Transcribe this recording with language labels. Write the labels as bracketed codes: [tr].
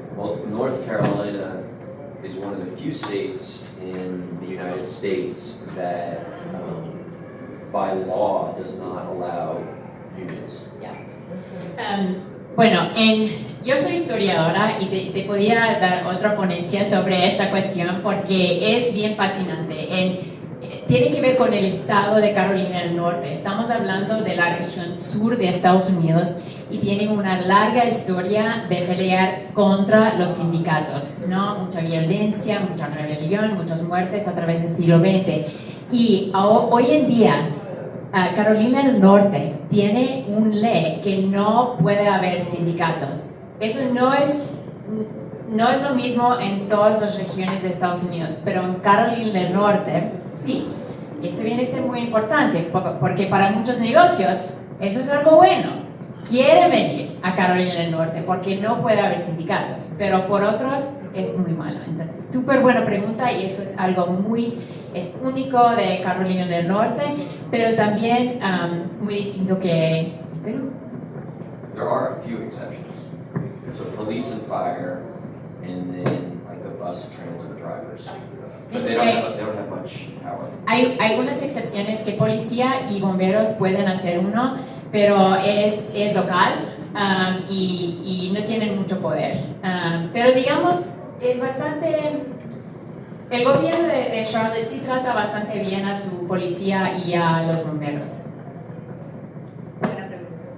[en] well, North Carolina is one of the few states in the United States that, by law, does not allow unions. [es] Bueno, yo soy historiadora y te podía dar otra ponencia sobre esta cuestión porque es bien fascinante. Tiene que ver con el estado de Carolina del Norte. Estamos hablando de la región sur de Estados Unidos y tienen una larga historia de pelear contra los sindicatos, ¿no? Mucha violencia, mucha rebelión, muchas muertes a través del siglo XX. Y hoy en día, Carolina del Norte tiene una ley que no puede haber sindicatos. Eso no es lo mismo en todas las regiones de Estados Unidos, pero en Carolina del Norte sí. Esto viene a ser muy importante porque para muchos negocios eso es algo bueno. Quiere venir a Carolina del Norte porque no puede haber sindicatos, pero por otros es muy malo. Entonces, súper buena pregunta y eso es algo es único de Carolina del Norte, pero también muy distinto que Perú. [en] There are a few exceptions. So police and fire, and then like the bus transit drivers. But they don't have much power. [es] Hay algunas excepciones que policía y bomberos pueden hacer uno, pero es local y no tienen mucho poder. Pero digamos, es bastante... El gobierno de Charlotte sí trata bastante bien a su policía y a los bomberos. Buena pregunta.